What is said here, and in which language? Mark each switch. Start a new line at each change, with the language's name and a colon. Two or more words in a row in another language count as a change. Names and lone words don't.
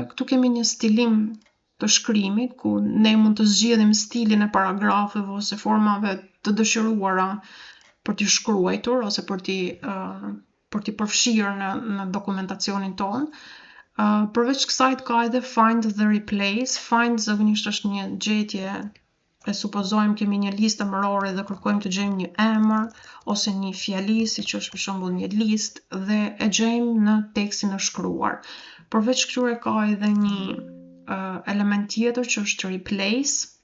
Albanian: Këtu kemi një stilim të shkrimit, ku ne mund të zgjidhim stilin e paragrafeve ose formave të dëshiruara për t'i shkruajtur ose për t'i përfshirë në dokumentacionin tonë. Përveç kësaj ka edhe find dhe replace. Find zakonisht është një gjetje, e supozojmë kemi një listë emërore dhe kërkojmë të gjejmë një emër ose një fjali, siç është për shembull një listë, dhe e gjejmë në tekstin e shkruar. Përveç këtyre ka edhe një element tjetër që është replace.